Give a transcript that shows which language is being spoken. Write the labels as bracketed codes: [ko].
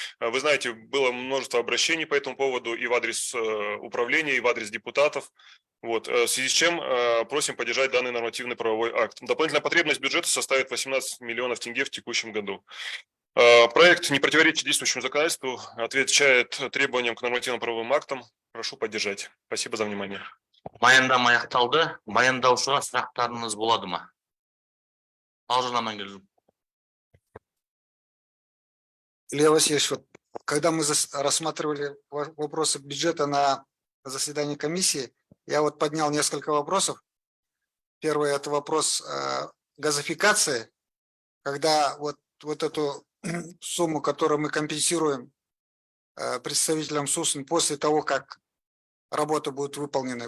[ru] Вы знаете, было множество обращений по этому поводу и в адрес управления, и в адрес депутатов. Вот, в связи с чем просим поддержать данный нормативный правовой акт. Дополнительная потребность бюджета составит 18 миллионов тенге в текущем году. Проект не противоречит действующему законодательству, отвечает требованиям к нормативно-правовым актам. Прошу поддержать. Спасибо за внимание. [kk] Баяндама аяқталды. Баяндаушыға сұрақтарыңыз болады ма? Алжан Амангелді. [ru] Илья Васильевич, вот когда мы рассматривали вопросы бюджета на заседании комиссии, я вот поднял несколько вопросов. Первый – это вопрос газификации, когда вот эту сумму, которую мы компенсируем представителям СУСН после того, как работы будут выполнены.